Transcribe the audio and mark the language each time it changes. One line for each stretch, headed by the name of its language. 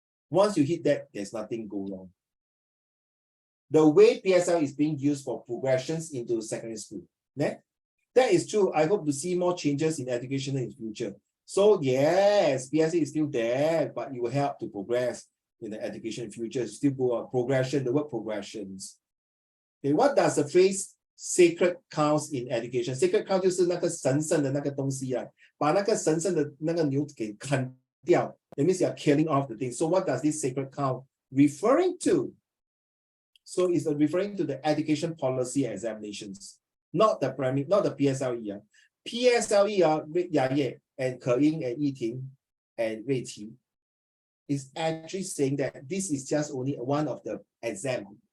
English: Once you hit that, there's nothing go wrong. The way PSL is being used for progressions into secondary school. Yeah? That is true. I hope to see more changes in education in the future. So yes, PSL is still there, but it will help to progress in the education future. Still go on progression, the word progressions. Okay, what does the phrase sacred cows in education?
Chinese: Sacred cow 就是那个神圣的那个东西啊，把那个神圣的那个牛给砍掉。
English: That means you are killing off the thing. So what does this sacred cow referring to? So it's referring to the education policy examinations, not the primary, not the PSLE. PSLE and Ke Ying and Yi Ting and Rui Qi is actually saying that this is just only one of the exam.